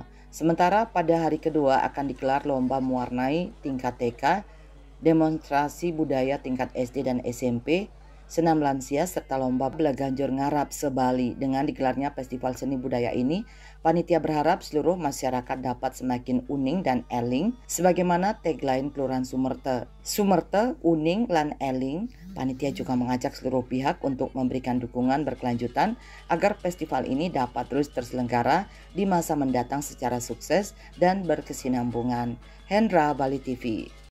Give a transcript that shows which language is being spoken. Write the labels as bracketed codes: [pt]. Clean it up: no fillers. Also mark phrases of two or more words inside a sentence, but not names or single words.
[id] Sementara pada hari kedua akan digelar lomba mewarnai tingkat TK, demonstrasi budaya tingkat SD dan SMP, senam lansia, serta lomba belaganjur ngarap se-Bali. Dengan digelarnya festival seni budaya ini, panitia berharap seluruh masyarakat dapat semakin uning dan eling sebagaimana tagline Kelurahan Sumerte. [ban] Sumerte, uning, lan eling. [id] Panitia juga mengajak seluruh pihak untuk memberikan dukungan berkelanjutan agar festival ini dapat terus terselenggara di masa mendatang secara sukses dan berkesinambungan. Hendra, Bali TV.